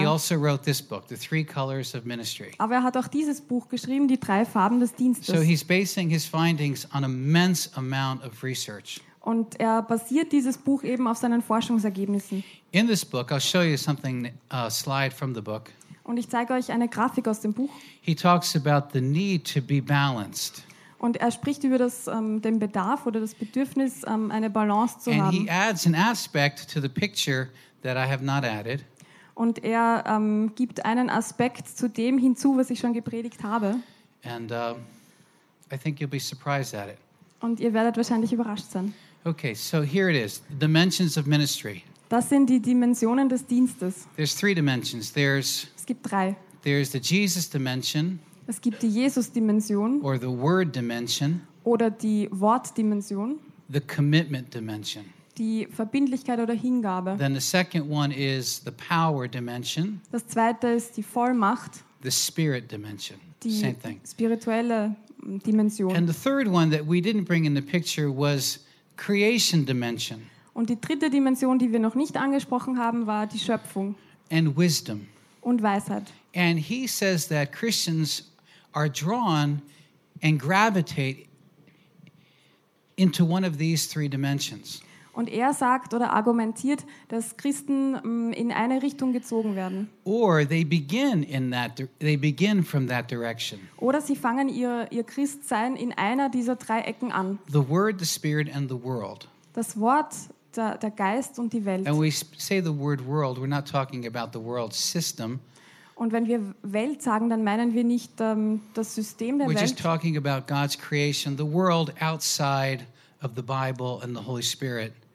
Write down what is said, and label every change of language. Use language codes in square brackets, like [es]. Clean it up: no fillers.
[en] He also wrote this book, The Three Colors of Ministry. [de] Aber er hat auch dieses Buch geschrieben, Die drei Farben des Dienstes. [en] So he's basing his findings on immense amount of research. [de] Und er basiert dieses Buch eben auf seinen Forschungsergebnissen. [en] In this book, I'll show you something, a slide from the book. [de] Und ich zeige euch eine Grafik aus dem Buch. [en] He talks about the need to be balanced. [de] Und er spricht über das, den Bedarf oder das Bedürfnis, eine Balance zu [en] and [de] haben. [en] He adds an aspect to the picture that I have not added. [de] Und er gibt einen Aspekt zu dem hinzu, was ich schon gepredigt habe. [en] And I think you'll be surprised at it. [de] Und ihr werdet wahrscheinlich überrascht sein. [en] Okay, so here it is. The dimensions of ministry. [de] Das sind die Dimensionen des Dienstes. [en] There's three dimensions. There's, [de] es gibt drei. [en] There's the Jesus dimension. [de] Es gibt die Jesus-Dimension. [en] Or the word dimension. [de] Oder die Wort-Dimension. [en] The commitment dimension. [de] Die Verbindlichkeit oder Hingabe. [en] Then the second one is the power dimension. [de] Das zweite ist die Vollmacht. [en] The spirit dimension. [de] Die [en] same thing. [de] Spirituelle Dimension. [en] And the third one that we didn't bring in the picture was creation dimension. [de] Und die dritte Dimension, die wir noch nicht angesprochen haben, war die Schöpfung. [en] And wisdom. [de] Und Weisheit. [en] And he says that Christians are drawn and gravitate into one of these three dimensions. [de] Und er sagt oder argumentiert, dass Christen in eine Richtung gezogen werden. [en] Or they begin in that, they begin from that direction. [de] Oder sie fangen ihr Christsein in einer dieser drei Ecken an. [en] The word, the spirit and the world. [de] Das Wort, der Geist und die Welt. [en] And we say the word world, we're not talking about the world system. [de] Und wenn wir Welt sagen, dann meinen wir nicht das System der [en] we're [de] Welt. [en] We're just talking about God's creation, the world outside of the Bible and the Holy Spirit.